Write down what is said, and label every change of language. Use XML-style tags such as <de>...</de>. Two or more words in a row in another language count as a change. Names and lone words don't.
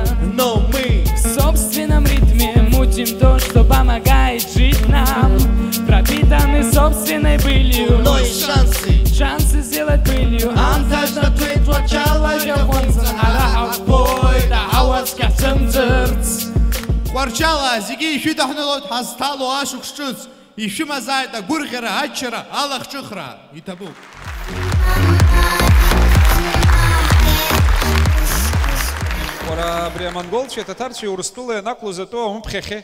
<ru>Но мы в собственном ритме мутим то, что помогает жить нам. Пропитаны собственной былью. Но и шансы сделать былью. Антаж на твой Ткварчал, Аллах</ru> <ab>Гварчала, зиги ишәидаҳнылоит ҳазҭало ашықәс ҿыц, ишәымазааит агәырӷьара, аччара, алахҿыхра, иҭабуп. Уара абри амонголцәеи ататарцәеи Урыстәыла ианақәлоз атәы аумԥхьахье.</ab>